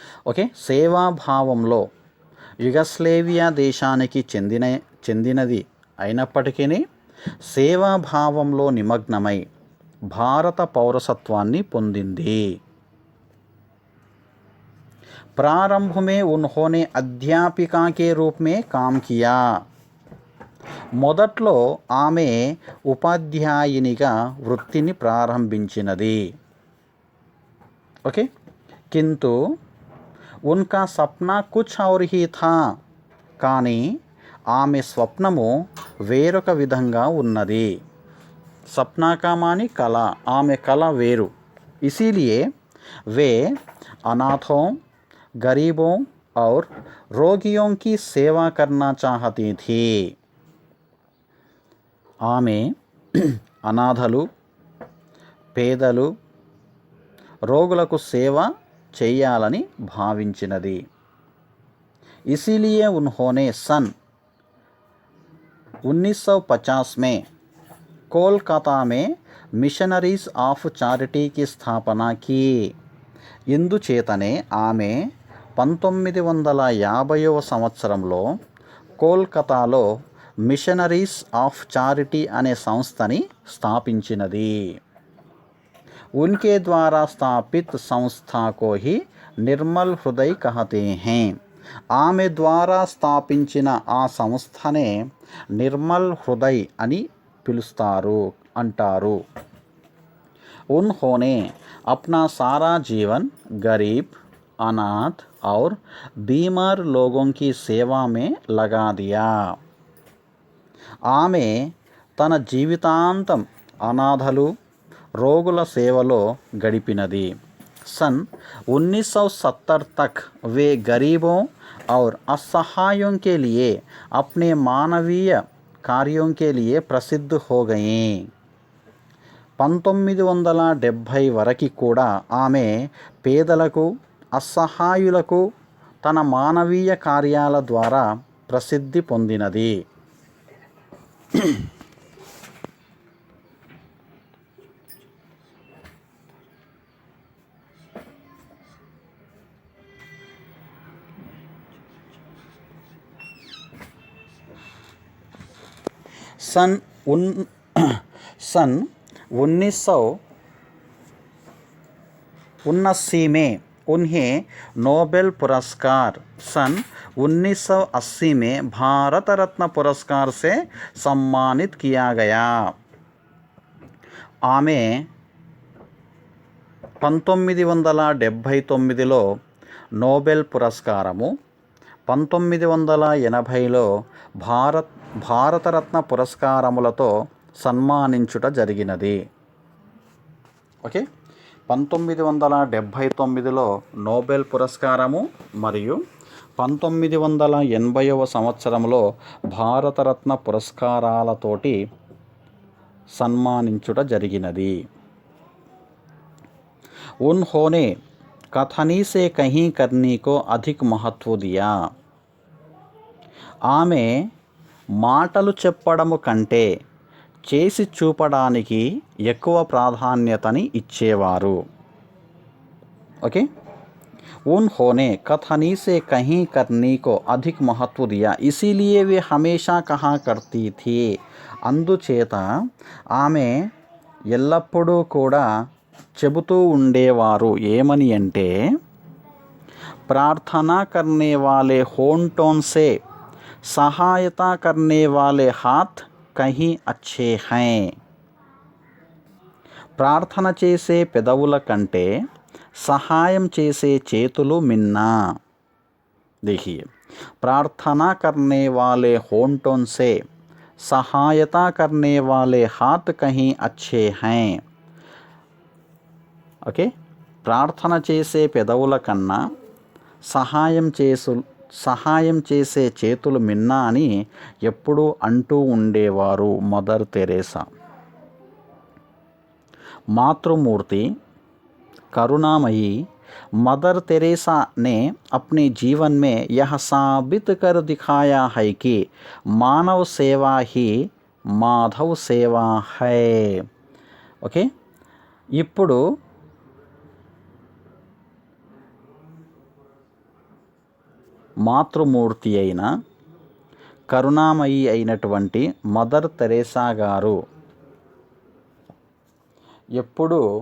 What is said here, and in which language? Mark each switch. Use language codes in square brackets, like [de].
[te] Okay, సేవాభావంలో Yugoslavia దేశానికి చెందినది అయినప్పటికీ సేవాభావంలో నిమగ్నమై భారత పౌరసత్వాన్ని పొందింది. [hi] प्रारंभ में उन्होंने अध्यापिका के रूप में काम किया. [te] మొదట్లో ఆమె ఉపాధ్యాయునిగా వృత్తిని ప్రారంభించినది. [hi] ఓకే, किंतु उनका सपना कुछ और ही था. [te] కానీ ఆమె స్వప్నము వేరొక విధంగా ఉన్నది. [hi] सपना का मानी कला, [te] आमे कला वेरु. [hi] इसीलिए वे अनाथों, गरीबों और रोगियों की सेवा करना चाहती थी. [te] ఆమె అనాథలు, పేదలు, రోగులకు సేవ చేయాలని భావించినది. [hi] इसीलिए उन्होंने सन 1950 में कोलकाता में మిషనరీస్ ఆఫ్ చారిటీకి స్థాపన की. [te] ఇందుచేతనే ఆమె 1950వ సంవత్సరంలో కోల్కతాలో మిషనరీస్ ఆఫ్ చారిటీ అనే సంస్థని స్థాపించినది. [hi] उनके द्वारा स्थापित संस्था को ही निर्मल हृदय कहते हैं. [te] ఆమె ద్వారా స్థాపించిన ఆ సంస్థనే నిర్మల్ హృదయ్ అని పిలుస్తారు అంటారు. [hi] उन्होंने अपना सारा जीवन गरीब, अनाथ और बीमार लोगों की सेवा में लगा दिया. [te] ఆమె తన జీవితాంతం అనాథలు, రోగుల సేవలో గడిపినది. [hi] सन 1970 तक वे गरीबों और असहायों के लिए अपने मानवीय कार्यों के लिए प्रसिद्ध हो गई. [te] 1970 వరకు కూడా ఆమె పేదలకు, అసహాయులకు తన మానవీయ కార్యాల ద్వారా ప్రసిద్ధి పొందినది. [hi] सन 1979 में उन्हें नोबेल पुरस्कार, सन 1980 में भारत रत्न पुरस्कार से सम्मानित किया गया. [te] ఆమె 1979లో నోబెల్ పురస్కారము, 1980లో భారతరత్న పురస్కారములతో సన్మానించుట జరిగినది. ఓకే, 1979లో నోబెల్ పురస్కారము మరియు 1980వ సంవత్సరంలో భారతరత్న పురస్కారాలతోటి సన్మానించుట జరిగినది. [hi] उन्होंने कथनी से कहीं करने को अधिक महत्व दिया. [te] ఆమె మాటలు చెప్పడము కంటే చేసి చూపడానికి ఎక్కువ ప్రాధాన్యతని ఇచ్చేవారు. [en] Okay. [hi] उन्होंने कथनी से कहीं करनी को अधिक महत्व दिया, इसीलिए वे हमेशा कहा करती थी। [te] అందుచేత ఆమె ఎల్లప్పుడూ కూడా చెబుతూ ఉండేవారు ఏమని అంటే, [hi] प्रार्थना करने वाले होंठों से सहायता करने वाले हाथ कहीं अच्छे हैं। [te] ప్రార్థన చేసే పెదవుల కంటే సహాయం చేసే చేతులు మిన్నా। [hi] देखिए, प्रार्थना करने वाले होंठों से सहायता करने वाले हाथ कहीं अच्छे हैं। [te] ఓకే, ప్రార్థన చేసే పెదవుల కన్నా సహాయం చేసే చేతులు మిన్నా అని ఎప్పుడూ అంటూ ఉండేవారు మదర్ తెరేసా। [hi] मातृमूर्ति करुणामयी मदर तेरेसा ने अपने जीवन में यह साबित कर दिखाया है कि मानव सेवा ही माधव सेवा है। [te] ఓకే, ఇప్పుడు మాతృమూర్తి అయిన కరుణామయి అయినటువంటి మదర్ తెరేసా గారు ఎప్పుడు